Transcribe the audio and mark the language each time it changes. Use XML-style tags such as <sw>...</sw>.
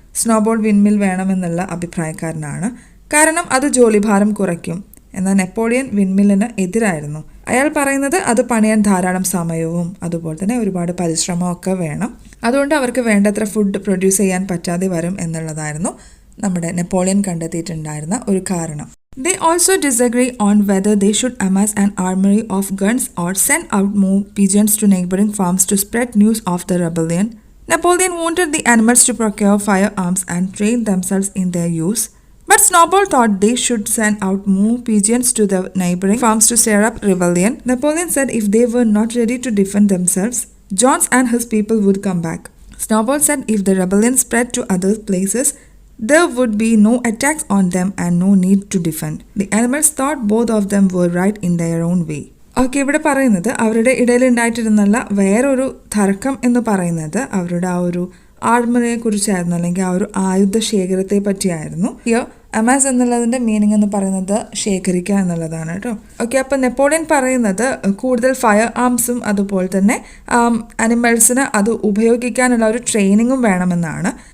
<ml>Snowball വിൻമിൽ വേണമെന്നുള്ള അഭിപ്രായക്കാരനാണ്. കാരണം അത് ജോലിഭാരം കുറയ്ക്കും. എന്നാൽ നെപ്പോളിയൻ വിൻമില്ലിന് എതിരായിരുന്നു. അയാൾ പറയുന്നത് അത് പണിയാൻ ധാരാളം സമയവും അതുപോലെ തന്നെ ഒരുപാട് പരിശ്രമമൊക്കെ വേണം. അതുകൊണ്ട് അവർക്ക് വേണ്ടത്ര ഫുഡ് പ്രൊഡ്യൂസ് ചെയ്യാൻ പറ്റാതെ വരും എന്നുള്ളതായിരുന്നു നമ്മുടെ നെപ്പോളിയൻ കണ്ടെത്തിയിട്ടുണ്ടായിരുന്ന ഒരു കാരണം.</ml> <en>They also disagree on whether they should amass an armory of guns or send out more pigeons to neighboring farms to spread news of the rebellion. Napoleon wanted the animals to procure firearms and train themselves in their use. But Snowball thought they should send out more pigeons to the neighboring farms to stir up rebellion. Napoleon said if they were not ready to defend themselves, John and his people would come back. Snowball said if the rebellion spread to other places, there would be no attacks on them and no need to defend. The animals thought both of them were right in their own way.</en> <ml>Okay, ഇവിടെ പറയുന്നത് അവരുടെ ഇടയിൽ ഉണ്ടായിട്ടിരുന്നുള്ള വേറൊരു തർക്കം എന്ന് പറയുന്നത് അവരുടെ ആ ഒരു ആർമറിയെ കുറിച്ചായിരുന്നു, അല്ലെങ്കിൽ ആ ഒരു ആയുധ ശേഖരത്തെ പറ്റിയായിരുന്നു. അമാസ് എന്നുള്ളതിൻ്റെ മീനിങ് എന്ന് പറയുന്നത് ശേഖരിക്കുക എന്നുള്ളതാണ് കേട്ടോ. ഓക്കെ, അപ്പോൾ നെപ്പോളിയൻ പറയുന്നത് കൂടുതൽ ഫയർ ആംസും അതുപോലെ തന്നെ അനിമൽസിന് അത് ഉപയോഗിക്കാനുള്ള ഒരു ട്രെയിനിങ്ങും വേണമെന്നാണ്.</ml>